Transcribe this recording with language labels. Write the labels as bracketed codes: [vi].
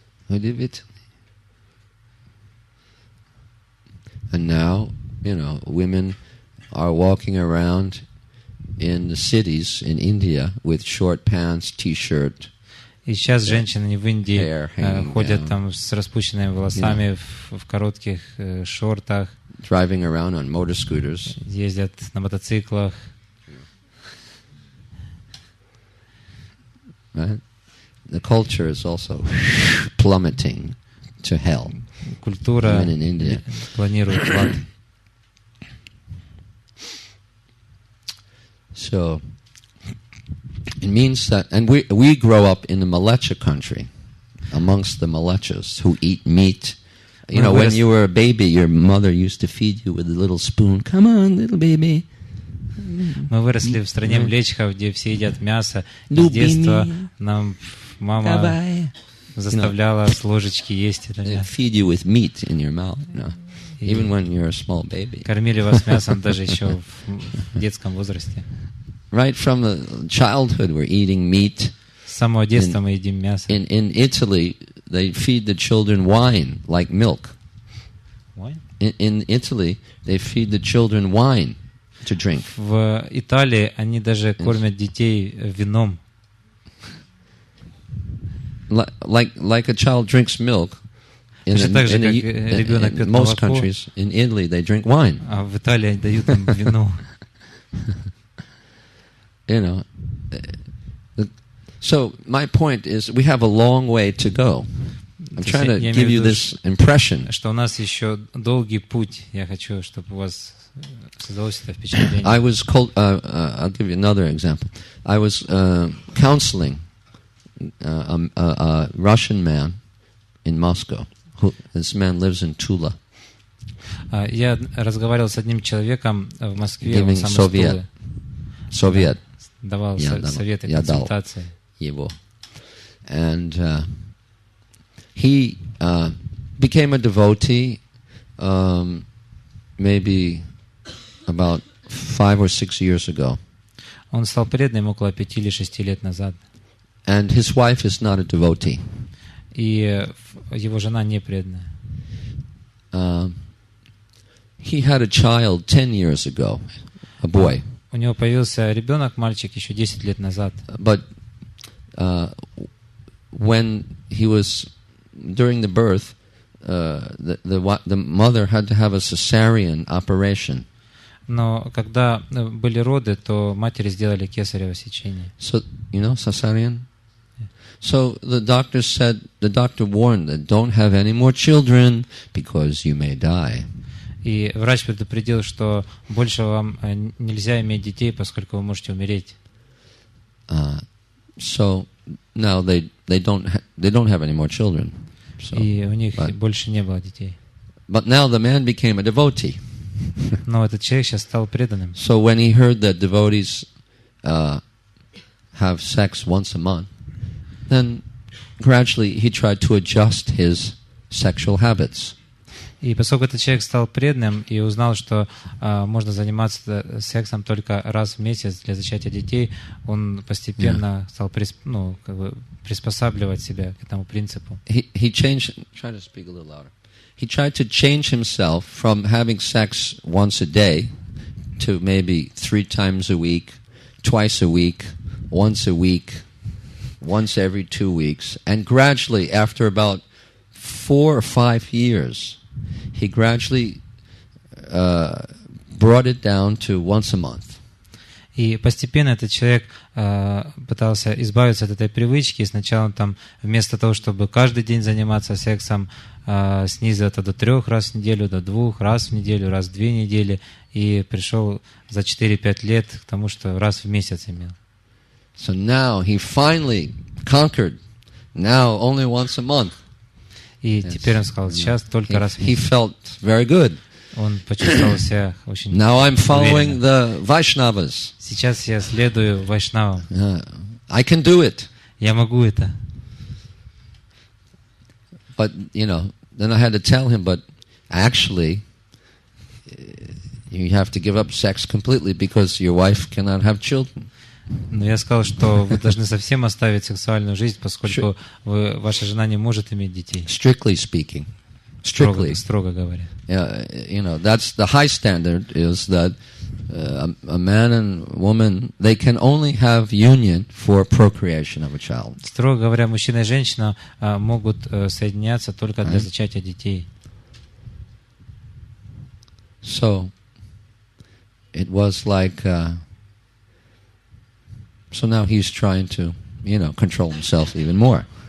[en] And now, women are walking around in the cities in India with short pants, t-shirt. [ru] И сейчас женщины в Индии ходят там с распущенными волосами, в коротких шортах, [en] driving around on motor scooters. [ru] Ездят на мотоциклах. [en] Right? The culture is also plummeting to hell. [ru] Культура [en] in India. [ru] Планирует в ад. [en] So it means that, and we grow up in the Malecha country, amongst the Malechas who eat meat. When you were a baby, your mother used to feed you with a little spoon. Come on, little baby. [ru] Мы выросли в стране млечхов, где все едят мясо. С детства нам мама заставляла с ложечки есть это мясо. [en] Feed you with meat in your mouth, even when you're a small baby. [ru] Кормили вас мясом даже еще в детском возрасте. [en] Right from the childhood, we're eating meat. [ru] С самого детства мы едим мясо. [en] In Italy, they feed the children wine like milk. Wine? In Italy, they feed the children wine to drink. [ru] В Италии они даже кормят детей вином. [en] Like a child drinks milk. In most countries, in Italy, they drink wine. [ru] А в Италии дают им вино. [en] So my point is, we have a long way to go. I'm trying to give you this impression. [ru] Что у нас еще долгий путь. Я хочу, чтобы у вас создалось это впечатление. [en] I'll give you another example. I was counseling a Russian man in Moscow. This man lives in Tula. [ru] Я разговаривал с одним человеком в Москве, он сам из Тулы. [en] Soviet. [ru] Давал советы, консультации. Его. [en] And he became a devotee maybe about 5 or 6 years ago. [ru] Он стал преданным около 5 или 6 лет назад. [en] And his wife is not a devotee. [ru] И его жена не преданная. [en] He had a child 10 years ago, a boy. [ru] У него появился ребенок, мальчик, еще 10 лет назад. [en] But when he was during the birth, the mother had to have a cesarean operation. [ru] Но когда были роды, то матери сделали кесарево сечение. [en] So cesarean. So the doctor warned that don't have any more children because you may die. [ru] И врач предупредил, что больше вам нельзя иметь детей, поскольку вы можете умереть. [en] So now they don't have any more children. So, [ru] и у них больше не было детей. [en] But now the man became a devotee. [ru] Но этот человек сейчас стал преданным. [en] So when he heard that devotees have sex once a month, then gradually he tried to adjust his sexual habits. [ru] И поскольку этот человек стал преданным и узнал, что можно заниматься сексом только раз в месяц для зачатия детей, он постепенно стал приспосабливать себя к этому принципу. [en] He changed. Try to speak a little louder. He tried to change himself from having sex once a day to maybe 3 times a week, twice a week, once a week, once every 2 weeks, and gradually, after about 4 or 5 years, he gradually brought it down to once a month. [ru] И постепенно этот человек пытался избавиться от этой привычки. И сначала он там вместо того, чтобы каждый день заниматься сексом, снизил это до 3 раз в неделю, до 2 раз в неделю, раз в 2 недели. И пришел за 4-5 лет к тому, что раз в месяц имел. [en] So now he finally conquered. Now only once a month. [ru] И теперь он сказал, сейчас только раз в [en] He [ru] месяц. [en] felt very good. [ru] Он почувствовал себя очень [en] Now I'm following [ru] уверенно. [en] the Vaishnavas. [ru] Сейчас я следую вайшнавам. [en] I can do it. [ru] Я могу это. [en] But, then I had to tell him, but actually, you have to give up sex completely because your wife cannot have children. [ru] Но я сказал, что вы должны совсем оставить сексуальную жизнь, поскольку ваша жена не может иметь детей. [en] Strictly speaking. Strictly. [ru] Строго говоря. [en] That's the high standard is that a man and woman, they can only have union for procreation of a child. [ru] Строго говоря, мужчина и женщина могут соединяться только для зачатия детей. [en] So, it was like, so now he's trying to, control himself even more.